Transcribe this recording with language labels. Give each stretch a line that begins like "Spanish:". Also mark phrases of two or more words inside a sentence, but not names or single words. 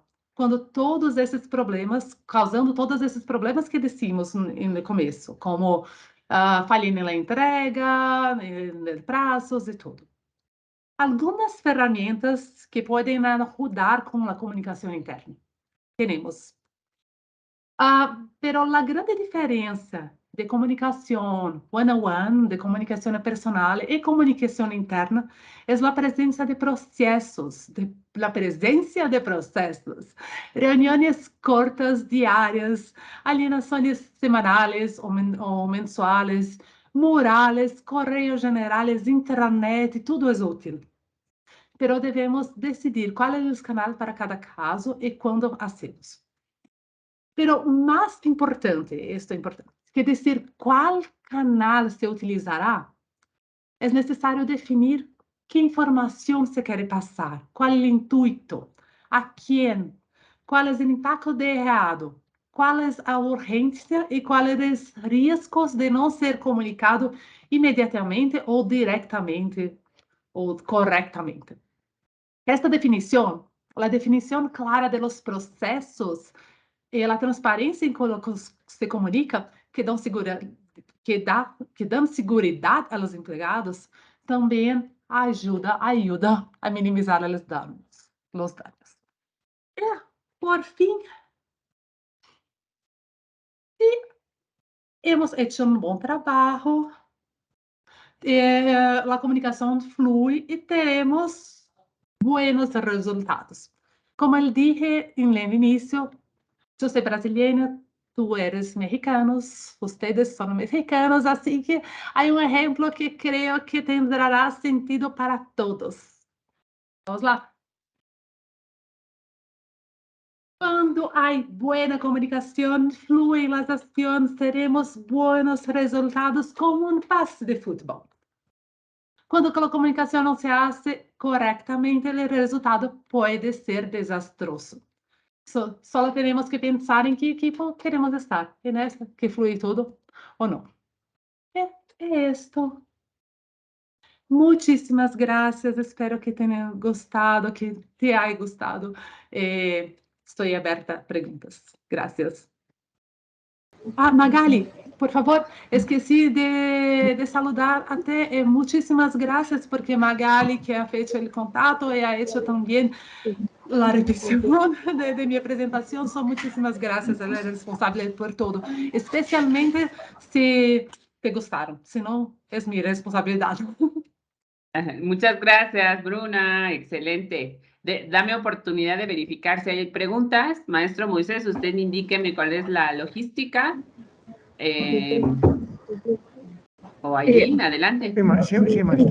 Portuguese: Quando todos esses problemas, causando todos esses problemas que dissemos no começo, como falha na entrega, prazos e tudo. Algumas ferramentas que podem ajudar com a comunicação interna.
Spanish: Temos Pero la grande diferencia de comunicación
English: one-on-one,
Spanish: de comunicación personal y comunicación interna es la presencia de procesos, la presencia de procesos, reuniones cortas, diarias, alienaciones semanales o mensuales, murales, correios generales, intranet, tudo es útil.
Portuguese: Pero devemos decidir qual é o canal para cada caso e quando hacemos.
Spanish: Pero más importante, esto es importante, que decir cuál canal se utilizará, es necesario definir qué información se quiere pasar, cuál es el intuito, a quién, cuál es el impacto errado, cuál es la urgencia y cuáles los riesgos de no ser comunicado inmediatamente o directamente o correctamente. Esta definición, la definición clara de los procesos
Portuguese: e a transparência em como se comunica, que dão segurança, que dão segurança aos empregados, também ajuda a minimizar os danos. E, por fim,
Spanish: hemos hecho
Portuguese: um bom trabalho, a comunicação flui e teremos
Spanish: buenos resultados.
Portuguese: Como eu dije no início, eu sou brasileira,
Spanish: tú eres mexicanos, ustedes son mexicanos, así que hay un ejemplo que creo que tendrá sentido para todos.
Portuguese: Vamos lá.
Spanish: Quando hay buena comunicación, fluyen las acciones,
Portuguese: teremos buenos resultados
Spanish: como un pase de fútbol.
Portuguese: Quando a comunicação não se hace corretamente, o resultado pode ser desastroso. Só temos que pensar em que equipo queremos estar, e nessa que flui tudo ou não. É isto. Muitíssimas graças, espero que tenha gostado,
Spanish: que te haya
Portuguese: gostado. Estou aberta a perguntas. Graças. Magali, por favor, esqueci de saludar até. Muitíssimas graças, porque Magali, que ha feito o contato e
Spanish: ha hecho
Portuguese: também a repetição de minha apresentação, são muitíssimas graças. Ela é responsável por tudo, especialmente se te gostaram, senão é minha responsabilidade.
Spanish: Muchas gracias, Bruna. Excelente. Dame oportunidad de verificar si hay preguntas. Maestro Moisés, usted indíqueme cuál es la logística. O Aileen, adelante. Sí, maestro.